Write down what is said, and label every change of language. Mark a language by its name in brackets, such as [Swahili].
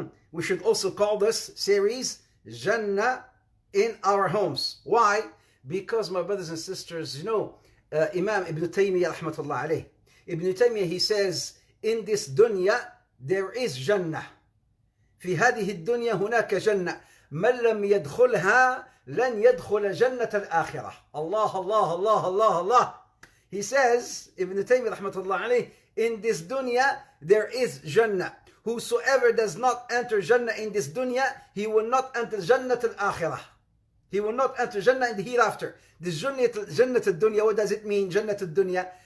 [English] We should also call this series Jannah in our homes. Why? Because, my brothers and sisters, Imam Ibn Taymiyyah rahmatullah alayh. Ibn Taymiyyah, he says, in this dunya there is Jannah. [Arabic] في هذه الدنيا هناك جنة. من لم يدخلها لن يدخل جنة الآخرة. Allah, Allah, Allah, Allah, Allah. [English] He says, Ibn Taymiyyah rahmatullah alayh, in this dunya there is Jannah. Whosoever does not enter Jannah in this dunya, he will not enter Jannah al-Akhirah. He will not enter Jannah in the hereafter. This Jannah al-Dunya, what does it mean? Jannah al-Dunya.